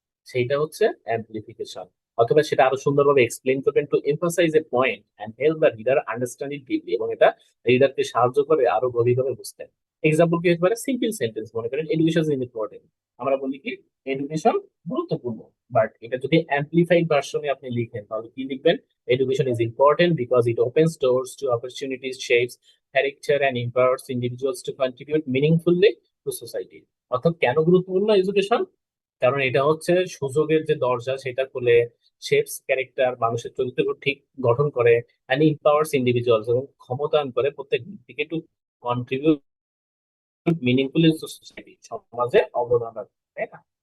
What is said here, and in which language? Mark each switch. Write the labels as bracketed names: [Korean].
[Bangla] সেইটা হচ্ছে অ্যাম্প্লিফিকেশন। অথবা সেটা আরো সুন্দরভাবে এক্সপ্লেন করবেন [English] to emphasize a point and help the reader understand it deeply, [Bangla] এবং এটা রিডারকে সাহায্য করে আরো গভীরভাবে বুঝতে। এক্সাম্পল কি হতে পারে? সিম্পল সেন্টেন্স, মনে করেন [English] Education is important. [Bangla] আমরা বলি কি এডুকেশন গুরুত্বপূর্ণ, বাট এটা যদি অ্যাম্প্লিফাইড ভার্সনে আপনি লিখেন তাহলে কি লিখবেন? [English] Education is important because it opens doors to opportunities, shapes character, and empowers individuals to contribute meaningfully to society. [Bangla] অর্থাৎ কেন গুরুত্বপূর্ণ এডুকেশন? কারণ এটা হচ্ছে সুযোগের যে দরজা সেটা খুলে, [English] shapes character, [Bangla] মানুষের চরিত্র ঠিক গঠন করে, [English] and empowers individuals, [Bangla] এবং ক্ষমতায়ন করে প্রত্যেক ব্যক্তিকে [English] to contribute meaningfully to society, [Bangla] সমাজে অবদান রাখতে, তাই না?